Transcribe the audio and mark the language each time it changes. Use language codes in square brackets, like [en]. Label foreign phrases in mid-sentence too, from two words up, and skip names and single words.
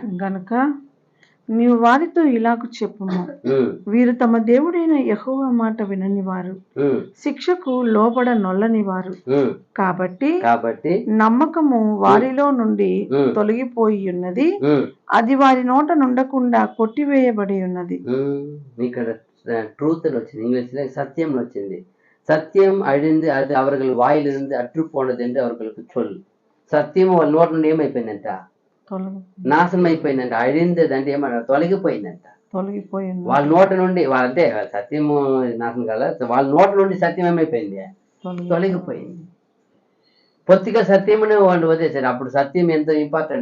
[te] గనుక నీవు వారితో ఇలాగ చెప్పుము, వీరు తమ దేవుడైన యెహోవా మాట వినని వారు, శిక్షకు లోబడ నొల్లని వారు. కాబట్టి నమ్మకము వారిలో నుండి తొలగిపోయి ఉన్నది, అది వారి నోట నుండకుండా కొట్టివేయబడి ఉన్నది. ఇక్కడ ట్రూత్ వచ్చింది, ఇంగ్లీష్లో సత్యం వచ్చింది. సత్యం అడిగింది, అది [ta] அவர்கள் வாயிலிருந்து அற்று போனது என்று அவர்களுக்கு சொல். [te] సత్యం వాళ్ళ నోట నుండి ఏమైపోయిందంట, నాశనం అయిపోయిందంట. అడింది అంటే ఏమన్నా తొలగిపోయిందంట. తొలగిపోయి ఉన్నది. వాళ్ళ నోట నుండి వాళ్ళంటే సత్యము నాశనం కదా, వాళ్ళ నోట నుండి సత్యం ఏమైపోయింది, తొలగిపోయింది. పొత్తిగా సత్యమునే వాళ్ళు వదిలేశారు. అప్పుడు సత్యం ఎంతో ఇంపార్టెంట్.